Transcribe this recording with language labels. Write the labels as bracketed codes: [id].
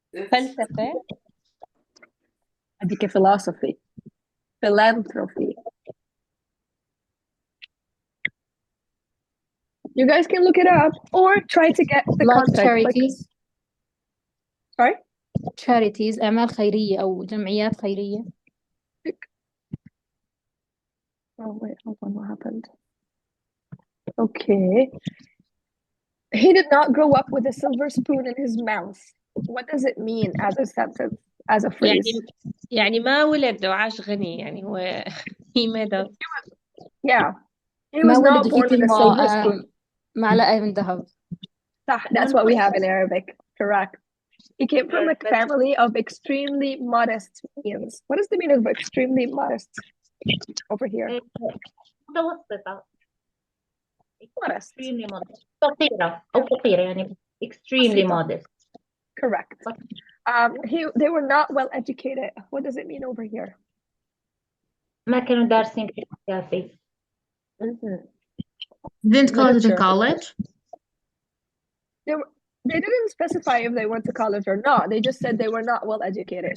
[ar] فلسفة. هذيك [en] philosophy. Philanthropy. You guys can look it up or try to get the like context. charities. Sorry? [ar] Charities, أعمال خيرية أو جمعيات خيرية. [en] Oh wait, hold on, what happened? Okay. He did not grow up with a silver spoon in his mouth. What does it mean as a sentence, as a phrase? [ar] يعني ما ولد وعاش غني يعني هو [en] he made up. Yeah. He was not born with a silver spoon. [ar] معلقة من ذهب. [en] That's what we have in Arabic. Correct. He came from a family of extremely modest means. What is the meaning of extremely modest over here? [ar] متوسطة. [en] Modest. Extremely modest. [ar] فقيرة أو فقيرة يعني [en] extremely modest. Correct. They were not well educated. What does it mean over here? [ar] ما كانوا دارسين كافي. [en] Didn't go to the college? They didn't specify if they went to college or not. They just said they were not well educated.